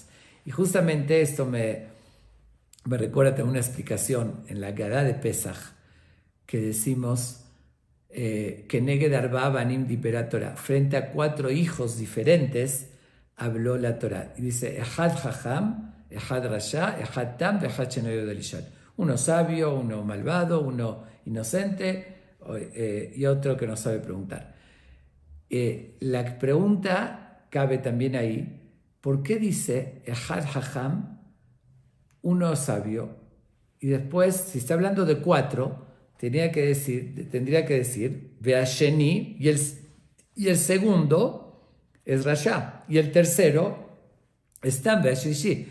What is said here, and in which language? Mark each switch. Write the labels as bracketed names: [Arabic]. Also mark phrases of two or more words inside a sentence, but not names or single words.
[Spanish] Y justamente esto me recuerda también una explicación en la Gadá de Pesach que decimos que [Hebrew] נגד ארבע בנים דיברה תורה, [Spanish] frente a 4 hijos diferentes habló la Torah. Y dice, [Hebrew] אחד חכם, אחד רשע, אחד תם, אחד שאינו יודע לשאול. [Spanish] Uno sabio, uno malvado, uno inocente y otro que no sabe preguntar. La pregunta cabe también ahí, ¿por qué dice [Hebrew] אחד חכם, [Spanish] uno sabio? Y después, si está hablando de 4, tendría que decir Veasheni, y el segundo es Rasha, y el tercero es [Hebrew] תם והשלישי.